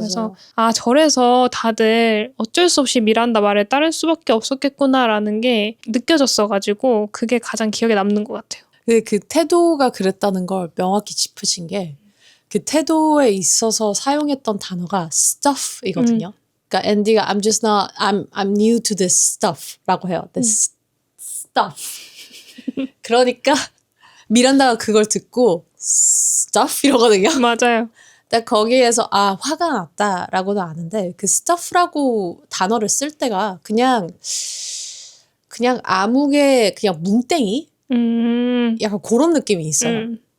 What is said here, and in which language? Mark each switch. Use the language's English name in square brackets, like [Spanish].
[Korean] 그래서 저래서 다들 어쩔 수 없이 미란다 말을 따를 수밖에 없었겠구나라는 게 느껴졌어가지고 그게 가장 기억에 남는 것 같아요. 그 태도가 그랬다는 걸 명확히 짚으신 게 그 태도에 있어서 사용했던 단어가 stuff이거든요. 그러니까 앤디가 [English] I'm new to this stuff [Korean] 라고 해요. [English] This stuff. [Korean] 그러니까 미란다가 그걸 듣고 stuff 이러거든요. 맞아요. 근데 거기에서 화가 났다라고는 아는데 그 stuff라고 단어를 쓸 때가 그냥 아무개 그냥 뭉땡이 약간 그런 느낌이 있어요.